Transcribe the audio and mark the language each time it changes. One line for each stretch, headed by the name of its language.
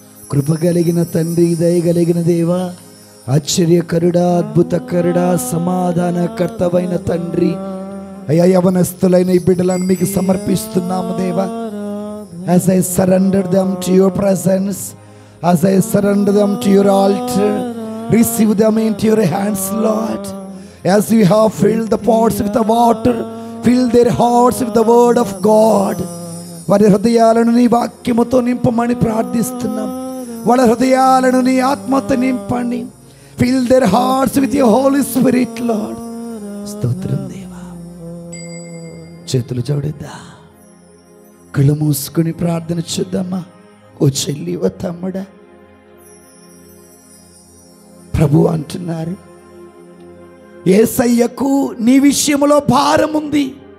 Telugu: కృప కలిగిన తండ్రి, దయగలిగిన దేవా, ఆశ్చర్యకరుడా, అద్భుతకరుడా, సమాధానకర్తవైన తండ్రి, అయ్యా యవనస్తులైన ఈ బిడ్డలను మీకు సమర్పిస్తున్నాము దేవా.
English: As I surrender them to your presence, as I surrender them to your altar, receive them into your hands, Lord. As you have filled the pots with the water, fill their hearts with the word of God.
Telugu: వారి హృదయాలను నీ వాక్యముతో నింపమని ప్రార్థిస్తున్నాం. వాళ్ళ హృదయాలను నీ ఆత్మతో నింపండి.
English: Fill their hearts with your Holy Spirit, Lord.
Telugu: స్తోత్రం దేవా. చేతులు జోడిద్దా, కళ్ళు మూసుకుని ప్రార్థన చేద్దామా? ఓ చెల్లి, ఓ తమ్ముడా, ప్రభు అంటున్నారు, యేసయ్యకు నీ విషయంలో భారం ఉంది.